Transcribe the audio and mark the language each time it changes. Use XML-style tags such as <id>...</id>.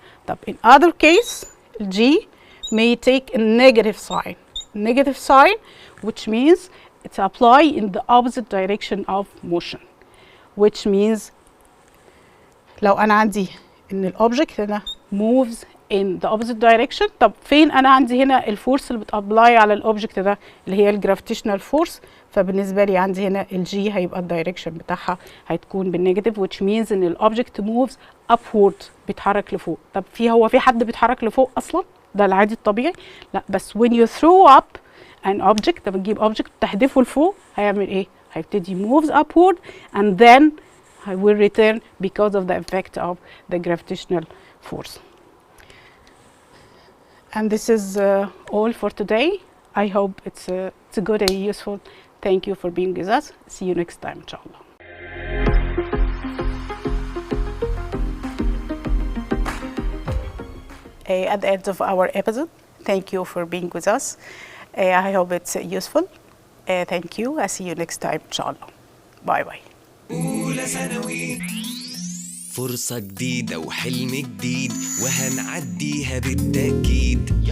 <en>طب in other case ال G may take a negative sign which means it's apply in the opposite direction of motion, which means</en> <ar>لو أنا عندي إن الأوبجكت هنا</ar> <en>moves in the opposite direction.</en> <ar>طب فين أنا عندي هنا الفورس اللي بتابلاي على الأوبجكت ده اللي هي الجرافيتيشنال فورس؟ فبالنسبة لي عندي هنا الجي هيبقى الدايركشن بتاعها هتكون بالنيجاتيف،</ar> <en>which means</en> <ar>إن الأوبجكت</ar> <en>moves upward</en> <ar>بيتحرك لفوق. طب هو في حد بيتحرك لفوق أصلا؟ ده العادي الطبيعي؟ لا، بس</ar> <en>when you throw up an object،</en> <ar>طب تجيب أوبجكت تحدفه لفوق هيعمل إيه؟ هيبتدي</ar> <en>moves upward and then I will return because of the effect of the gravitational force. And this is all for today. I hope it's good and useful. Thank you for being with us. See you next time, inshallah. At the end of our episode, thank you for being with us. I hope it's useful. Thank you. I'll see you next time, inshallah. Bye bye.</en> <ar>أولى ثانوي، فرصة جديدة وحلم جديد وهنعديها بالتأكيد.</ar>